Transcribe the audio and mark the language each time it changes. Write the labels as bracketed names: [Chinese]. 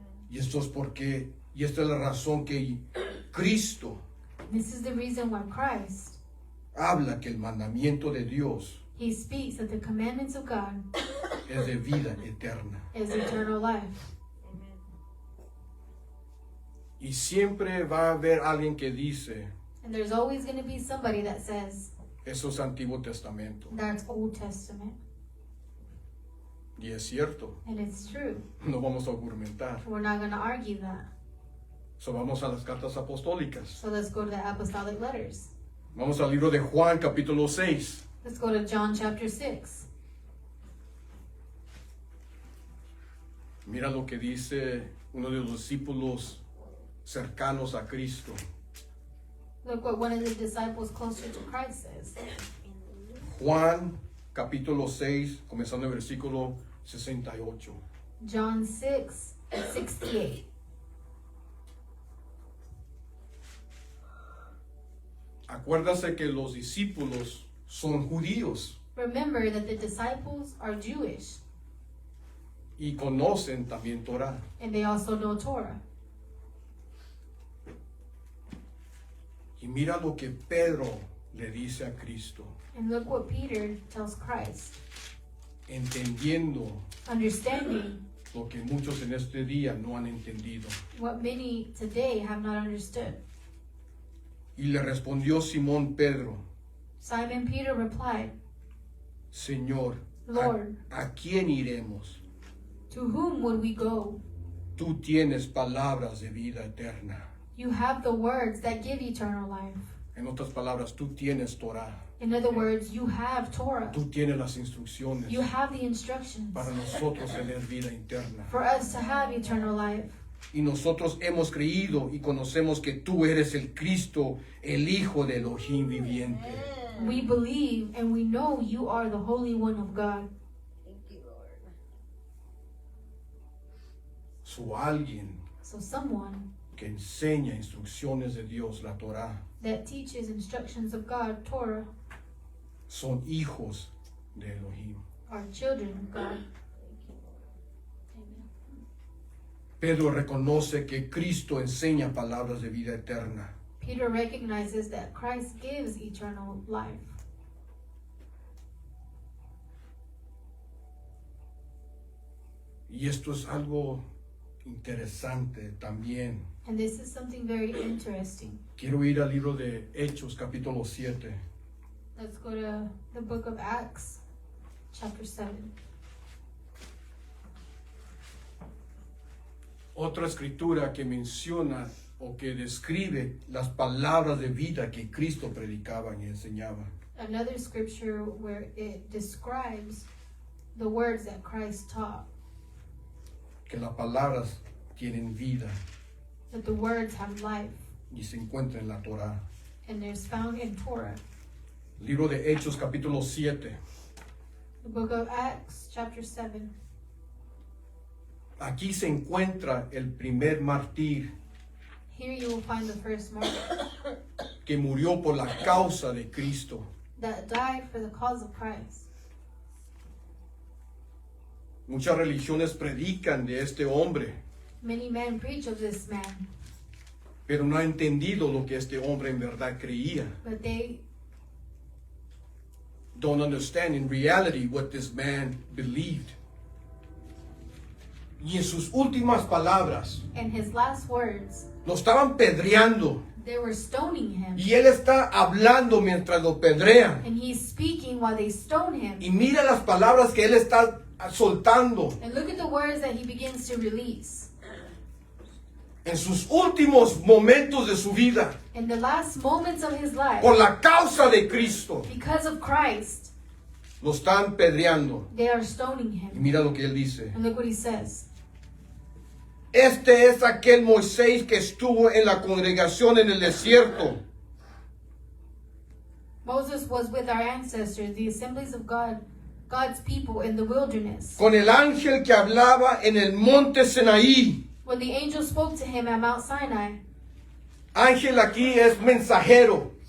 [Spanish] Y esta es la razón que Cristo [English] This is the reason why Christ, [Spanish] habla que el mandamiento de Dios [English] he speaks that the commandments of God [Spanish] es de vida eterna. [English] is eternal life. [Spanish] Y siempre va a haber alguien que dice, [English] And there's always going to be somebody that says, [Spanish] eso es Antiguo Testamento. [English] that's Old Testament. [Spanish] Y es cierto, [English] And it's true. [Spanish] no vamos a argumentar. [English] We're not going to argue that. [Spanish] So vamos a las cartas apostólicas. [English] So let's go to the apostolic letters. [Spanish] Vamos al libro de Juan, capítulo 6. [English] Let's go to John chapter 6. [Spanish] Mira lo que dice uno de los discípulos cercanos a Cristo. [English] Look what one of the disciples closer to Christ says. [Spanish] Juan, capítulo 6, comenzando el versículo 68. [English] John 6, 68. [Spanish] Acuérdase que los discípulos son judíos [English] Remember that the disciples are Jewish [Spanish] y conocen también Torah. [English] and they also know Torah. [Spanish] Y mira lo que Pedro le dice a Cristo, [English] And look what Peter tells Christ. [Spanish] entendiendo [English] Understanding [Spanish] lo que muchos en este día no han entendido. [English] what many today have not understood. [Spanish] Y le respondió Simón Pedro, [English] Simon Peter replied, [Spanish] Señor, [English] Lord, [Spanish] ¿a quién iremos? [English] to whom would we go? [Spanish] Tú tienes palabras de vida eterna. [English] You have the words that give eternal life. [Spanish] En otras palabras, tú tienes Torah. [English] In other words, you have Torah. [Spanish] Tú tienes las instrucciones [English] You have the instructions [Spanish] para nosotros tener vida interna. [English] for us to have eternal life. [Spanish] Y nosotros hemos creído y conocemos que tú eres el Cristo, el Hijo del Elohim viviente. [English] We believe and we know you are the Holy One of God. Thank you, Lord. [Spanish] So alguien [English] So someone [Spanish] que enseña instrucciones de Dios, la Torah, [English] that teaches instructions of God, Torah, [Spanish] son hijos de Elohim. [English] are children of God. [Spanish] Pedro reconoce que Cristo enseña palabras de vida eterna. [English] Peter recognizes that Christ gives eternal life. [Spanish] Y esto es algo interesante también. [English] And this is something very interesting. [Spanish] Quiero ir al libro de Hechos, capítulo 7. [English] Let's go to the book of Acts, chapter 7. [Spanish] Otra escritura que menciona o que describe las palabras de vida que Cristo predicaba y enseñaba. [English] Another scripture where it describes the words that Christ taught, [Spanish] Que las palabras tienen vida [English] that the words have life, [Spanish] y se encuentra en la Torá. [English] and there's found in Torah. [Spanish] Libro de Hechos, capítulo 7. [English] The book of Acts, chapter 7. [Spanish] Aquí se encuentra el primer mártir [English] Here you will find the first martyr [Spanish] que murió por la causa de Cristo. [English] that died for the cause of Christ. [Spanish] Muchas religiones predican de este hombre, [English] Many men preach of this man, [Spanish] pero no ha entendido lo que este hombre en verdad creía. [English] but they Don't understand in reality what this man believed. [Spanish] Y en sus últimas palabras, [English] in his last words, [Spanish] lo estaban pedreando. [English] they were stoning him. [Spanish] Y él está hablando mientras lo pedrean. [English] And he's speaking while they stone him. [Spanish] Y mira las palabras que él está soltando. [English] And look at the words that he begins to release. [Spanish] En sus últimos momentos de su vida, [English] In the last moments of his life, [Spanish] por la causa de Cristo, [English] because of Christ, [Spanish] lo están pedreando. [English] they are stoning [Spanish] Y [English] him. [Spanish] mira lo que él dice. [English] And look what he says. [Spanish] Este es aquel Moisés que estuvo en la congregación en el desierto. [English] Moses was with our ancestors, the assemblies of God, God's people in the wilderness. [Spanish] Con el ángel que hablaba en el monte Sinaí. [English] When the angel spoke to him at Mount Sinai, [Spanish] Ángel aquí es mensajero.